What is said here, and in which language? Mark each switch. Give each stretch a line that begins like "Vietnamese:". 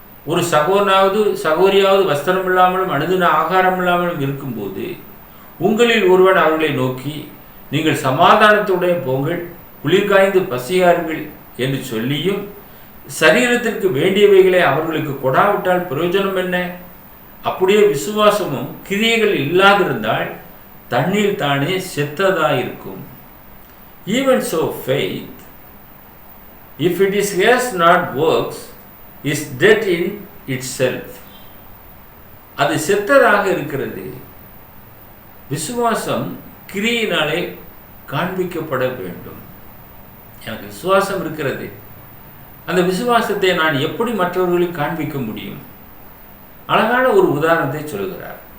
Tamil: ஒரு சகோதரியாவது வஸ்திரம் இல்லாமலும் அனுதின ஆகாரம் இல்லாமலும் இருக்கும்போது உங்களில் ஒருவன் அவர்களை நோக்கி, நீங்கள் சமாதானத்துடன் போங்கள், குளிர்காய்ந்து பசியாருங்கள் என்று சொல்லியும் சரீரத்திற்கு வேண்டியவைகளை அவர்களுக்கு கொடாவிட்டால் பிரயோஜனம் என்ன? அப்படியே விசுவாசமும் கிரியைகள் இல்லாதிருந்தால் தண்ணீர் தானே செத்ததாயிருக்கும்.
English: Even so, faith, if it has not works, is dead in itself.
Tamil: அது செத்ததாக இருக்கிறது. விசுவாசம் கிரியினாலே காண்பிக்கப்பட வேண்டும். எனக்கு விசுவாசம் இருக்கிறது, அந்த விசுவாசத்தை நான் எப்படி மற்றவர்களுக்கு காண்பிக்க முடியும்? அழகான ஒரு உதாரணத்தை சொல்கிறார்.